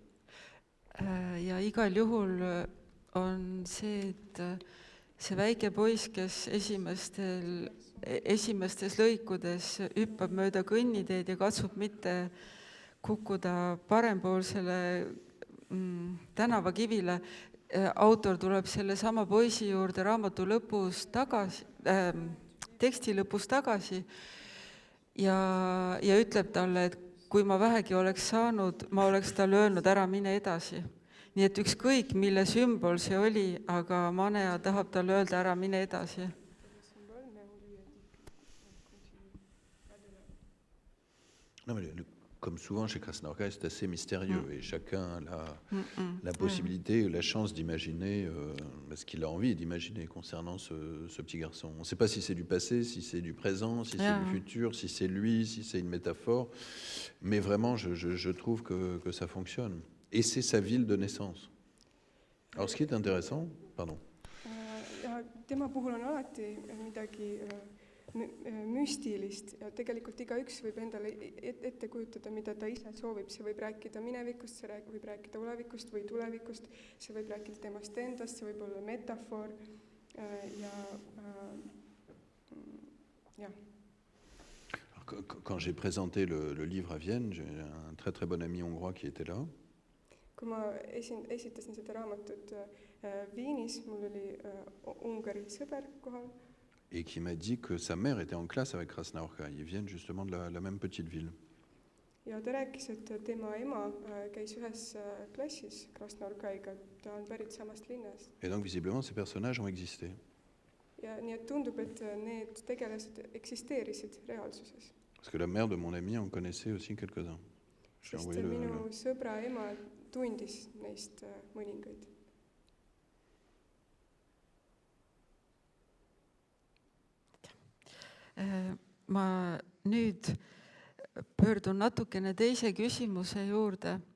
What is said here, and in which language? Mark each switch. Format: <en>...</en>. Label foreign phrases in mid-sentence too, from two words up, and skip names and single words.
<et>Ja igal juhul on see, et see väike poiss, kes esimestes lõikudes hüppab mööda kõnniteed ja katsub mitte kukkuda parempoolsele tänavakivile, autor tuleb selle sama poisi juurde raamatu lõpus tagasi, teksti lõpus tagasi ja ütleb talle, et kui ma vähegi oleks saanud, ma oleks talle öelnud, ära mine edasi. Nii et ükskõik, mille sümbol see oli, aga Manea tahab talle öelda, ära mine edasi.</et> <fr>Non, mais comme souvent chez Krasnaorka, c'est assez mystérieux et chacun a la possibilité ou la chance d'imaginer ce qu'il a envie d'imaginer concernant ce petit garçon. On ne sait pas si c'est du passé, si c'est du présent, si c'est du futur, si c'est lui, si c'est une métaphore, mais vraiment je trouve que ça fonctionne. Et c'est sa ville de naissance. Alors ce qui est intéressant, pardon.</fr> <et>Ja tema puhul on alati midagi müstilist ja tegelikult igaüks võib endale ette kujutada, mida ta ise soovib. See võib rääkida minevikust, see võib rääkida olevikust või tulevikust, see võib rääkida temast endast, see võib olla metafoor ja.</et> <fr>Quand j'ai présenté le livre à Vienne, j'ai un très très bon ami hongrois qui était là.</fr> <et>Kui ma esitasin seda raamatut Viinis, mul oli Ungari sõber kohal.</et> <fr>Et qui m'a dit que sa mère était en classe avec Krasnaorka. Ils viennent justement de la même petite ville.</fr> <et>Ja ta rääkis, et tema ema käis ühes klassis Krasnaorkaiga, ta on pärit samast linnast.</et> <fr>Et donc visiblement ces personnages ont existé.</fr> <et>Ja nii et tundub, et need tegelased eksisteerisid reaalsuses.</et> <fr>Parce que la mère de mon ami en connaissait aussi quelques-uns.</fr> <et>Sest minu sõbra ema tundis neist mõningaid. Ma nüüd pöördun natukene teise küsimuse juurde.</et>